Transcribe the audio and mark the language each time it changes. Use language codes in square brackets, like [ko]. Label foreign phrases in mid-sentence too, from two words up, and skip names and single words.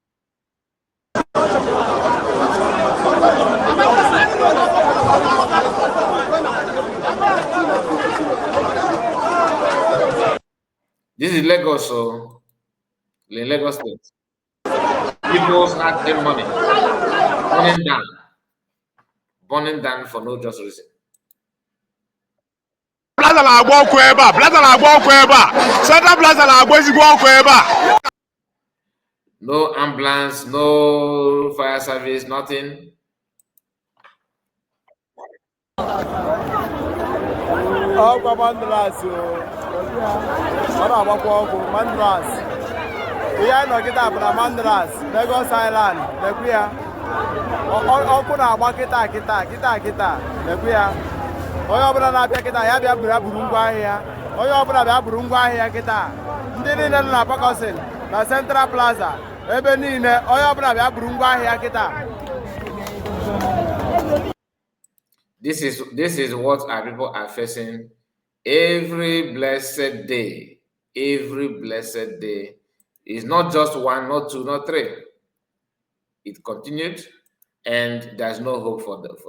[en] This is Lagos, so in Lagos State. People start getting money, burning down for no just reason. [ig] Plaza la agba ọkụ ebe a, Plaza la agba ọkụ ebe a, Central Plaza la agba ezigbo ọkụ ebe a. No ambulance, no fire service, nothing. Ọkwa Mandras o. Ọ na-agbakwa ọkụ Mandras. Ihe anyị nọgide bụ na Mandras, Lagos Island, lekwu ya. Ọkụ na-agba kịta, lekwu ya. Onye ọbụla na-abịa kịta ya bịa buru ngwa ahịa. Onye ọbụla bịa buru ngwa ahịa kịta. Ndị niile nọ na Pakosin na Central Plaza, ebe niile onye ọbụla bịa buru ngwa ahịa kịta. [en] This is what our people are facing every blessed day. Every blessed day. It's not just one, not two, not three. It continued, and there's no hope for them.